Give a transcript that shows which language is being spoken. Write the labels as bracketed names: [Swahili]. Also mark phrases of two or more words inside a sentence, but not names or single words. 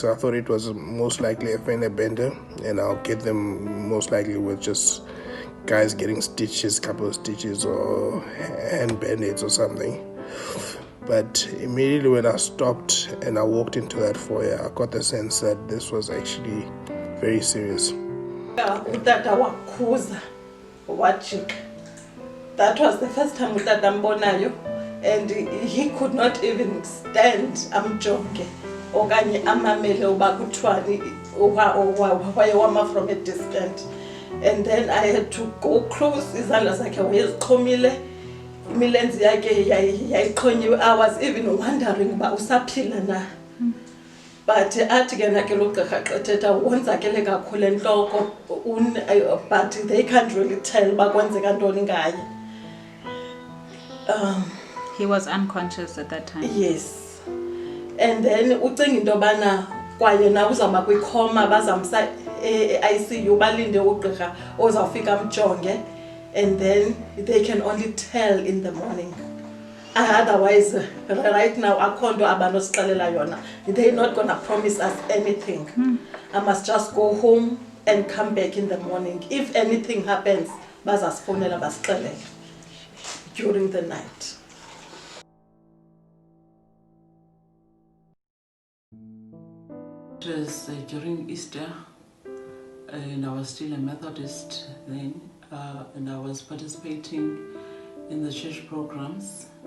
[English] I thought it was most likely a fender bender, and I'll get them most likely with just guys getting stitches, couple of stitches or hand band-aids or something. But immediately when I stopped and I walked into that foyer, I got the sense that this was actually very serious. [Xhosa] Utata wakhuza wajika. [English] That was the first time [Xhosa] utata mbonayo, [English] and he could not even stand [Xhosa] amjonge okanye amamele uba kuthwani wayewama [English] from a distance. And then I had to go close. [Xhosa] Izandla zakhe wayezixhomile, imilenze yakhe yayiqhonyiwe. [English] I was even wondering [Xhosa] uba usaphila na. But athi ke nakhe lo gqirha qethetha wonzakele kakhulu entloko, [English] but they can't really tell [Xhosa] uba kwenzeka ntoni ngaye. [English] He was unconscious at that time. [Xhosa] Yes. [English] And then [Xhosa] ucinga into yobana kwayena uzama kwikhoma bazamsa ICU balinde ugqirha ozawufika amjonge, [English] and then they can only tell in the morning. Otherwise, right now, [Xhosa] akonto abanosixelela yona. [English] They're not gonna promise us anything. I must just go home and come back in the morning. If anything happens, [Xhosa] bazasifonela basixelele [English] during the night. It was during Easter, and I was still a Methodist then, and I was participating in the church programs.